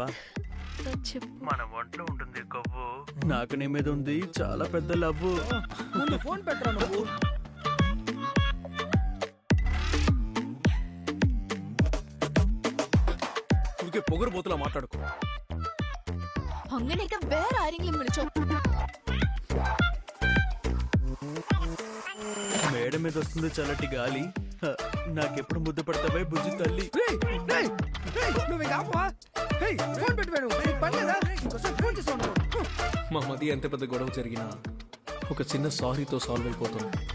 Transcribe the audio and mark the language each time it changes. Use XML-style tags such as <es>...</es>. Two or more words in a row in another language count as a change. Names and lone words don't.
<te>చెప్పు. మన ఒంట్లో ఉంటుంది కొవ్వు, నాకు నీ మీద ఉంది చాలా పెద్ద లవ్వు. ఫోన్ పెట్టరా నువ్వు. ఊరికే పొగరు బోతులా మాట్లాడుకో.</te> <ml>അങ്ങനെയൊക്കെ വേറെ ആരെങ്കിലും വിളിച്ചോ.</ml> <te>మేడ మీద వస్తుంది చల్లటి గాలి, నాకెప్పుడు ముద్దు పడతావే బుజ్జి తల్లి. మా మధ్య ఎంత పెద్ద గొడవ జరిగినా ఒక చిన్న సారీతో సాల్వ్ అయిపోతుంది.</te>